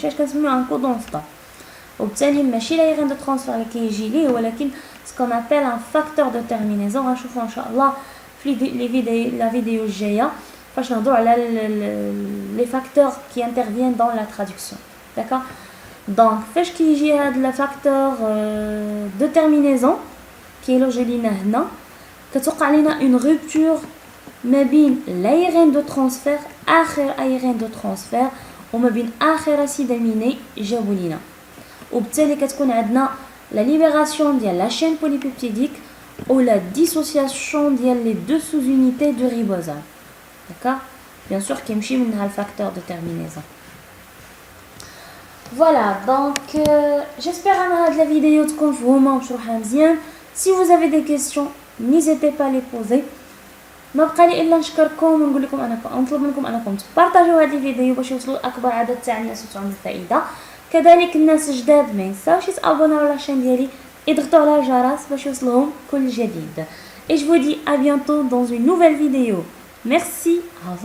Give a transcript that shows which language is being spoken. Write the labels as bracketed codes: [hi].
[ar] داكشي علاش كنسميوه ان كودون ستوب، وبالتالي ماشي l'ARN de transfert اللي كيجي ليه ولكن [fr] ce qu'on appelle un facteur de terminaison. [ar] غنشوفوا ان شاء الله في لا فيديو الجايه فاش نهضروا على [fr] les facteurs qui interviennent dans la traduction. D'accord. [ar] Donc فاش كيجي هاد le facteur de terminaison كيلوجي لينا هنا كتوقع لينا une rupture ما بين l'ARN de transfert اخر ARN de transfert وما بين اخر اسيد اميني جابوا لينا، وبالتالي كتكون عندنا [fr] la libération [ar] ديال [fr] la chaîne polypeptidique [ar] ou [fr] la dissociation [ar] ديال [fr] les deux sous-unités du ribosome. D'accord. [ar] Bien sûr كيمشي منها الفاكتور de terminaison. [fr] Voilà, donc j'espère [ar] ان هاد la vidéo تكون مفهومه ومشروحه مزيان. [fr] Si vous avez des questions, n'hésitez pas à les poser. [ar] ما بقى لي الا نشكركم ونقول لكم نطلب منكم انكم تبارطاجيو هذه الفيديو باش يوصلوا لاكبر عدد تاع الناس وتعطيهم الفائده. كذلك الناس الجداد ما ينساوش يتابوناو على الشين ديالي، يضغطوا على الجرس باش يوصلهم كل جديد. [fr] Et je vous dis à bientôt dans une nouvelle vidéo. Merci, au revoir.